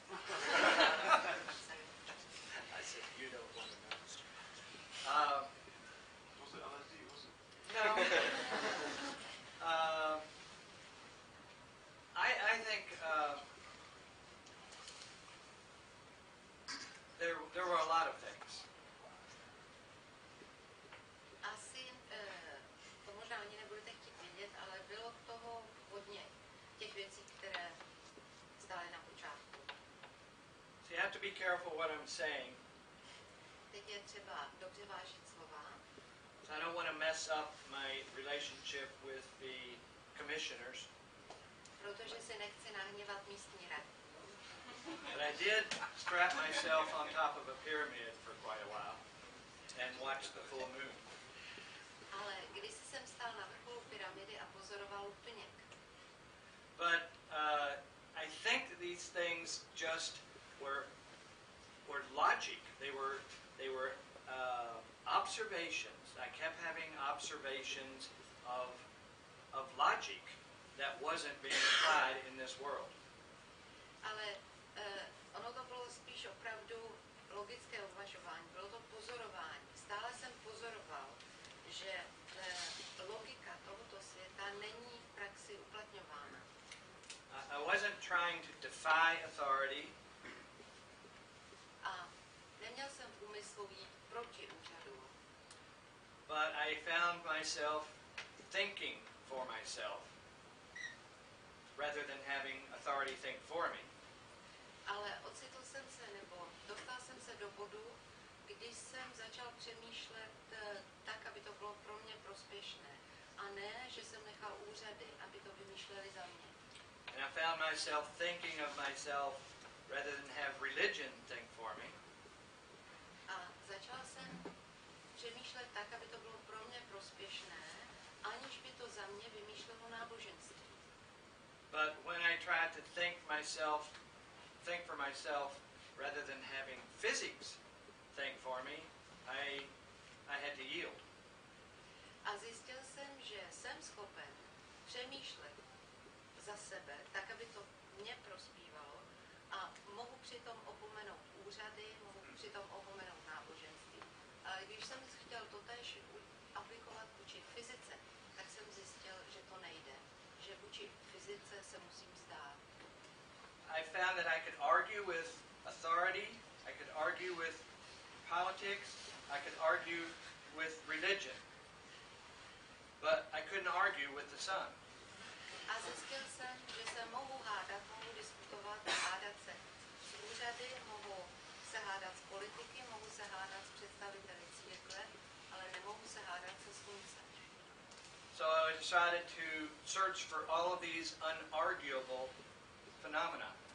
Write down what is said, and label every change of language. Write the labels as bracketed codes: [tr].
[en] I said, you don't want to know. No. I think there were a lot of things. [cs] Asi to možná ani nebudete chtít vědět, ale bylo toho hodně těch věcí, které stály na počátku. [en] So you have to be careful what I'm saying. [cs] Teď je třeba dobře vážit slova. [en] So I don't want to mess up my relationship with the commissioners. [cs] Protože si nechci nahněvat místní radu. [en] But I did strap myself on top of a pyramid for quite a while and watch the full moon. [cs] Ale když jsem stál na vrcholu pyramidy a pozoroval úplněk. [en] But I think that these things just were logic. They were observations. I kept having observations of logic that wasn't being applied in this world. [cs] Ale ono to bylo spíš opravdu logické uvažování, bylo to pozorování. Stále jsem pozoroval, že logika tohoto světa není v praxi uplatňována. [en] I wasn't trying to defy authority. [cs] A neměl jsem v úmyslu jít proti úřadu. [en] but I found myself thinking for myself rather than having authority think for me. [cs] Ale ocitl jsem se, nebo dostal jsem se do bodu, když jsem začal přemýšlet tak, aby to bylo pro mě prospěšné. A ne, že jsem nechal úřady, aby to vymýšleli za mě. [en] And I found myself thinking of myself rather than have religion think for me. [cs] A začal jsem přemýšlet tak, aby to bylo pro mě prospěšné, aniž by to za mě vymýšlelo náboženství. [en] But when I tried to think for myself rather than having physics think for me, I had to yield. [cs] A zjistil jsem, že jsem schopen přemýšlet za sebe, tak, aby to mě prospívalo a mohu přitom opomenout úřady, mohu přitom opomenout náboženství. Ale když jsem chtěl totéž aplikovat vůči fyzice, tak jsem zjistil, že to nejde, že vůči fyzice se musím vzdát. [en] I found that I could argue with authority, I could argue with politics, I could argue with religion, but I couldn't argue with the sun. [cs] A zjistil jsem, že se mohu hádat, mohu diskutovat, hádat se s úřady, mohu se hádat s politiky, mohu se hádat s představiteli církve, ale nemohu se hádat se sluncem. [en] So I decided to search for all of these unarguable phenomena.